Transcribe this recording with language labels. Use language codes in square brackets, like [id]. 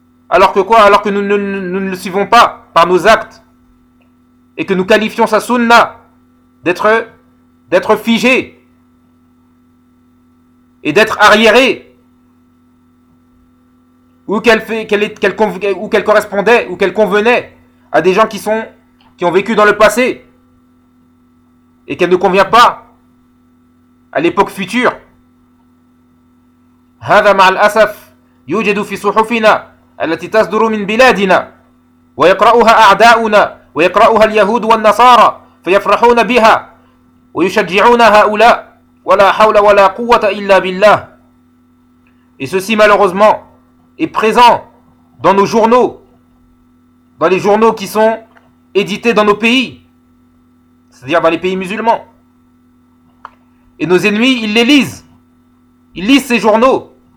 [fr] Alors que nous ne le suivons pas par nos actes et que nous qualifions sa sunna d'être figé et d'être arriéré ou qu'elle correspondait à des gens qui ont vécu dans le passé et qu'elle ne convient pas à l'époque future. [ar] هذا مع الأسف يوجد في صحفنا التي تصدر من بلادنا ويقرأها أعداؤنا ويقرأها اليهود والنصارى فيفرحون بها ويشجعون هؤلاء ولا حول ولا قوة إلا بالله. [fr] Et ceci malheureusement est présent dans nos journaux, dans les journaux qui sont édités dans nos pays, c'est-à-dire dans les pays musulmans. Et nos ennemis, ils lisent ces journaux.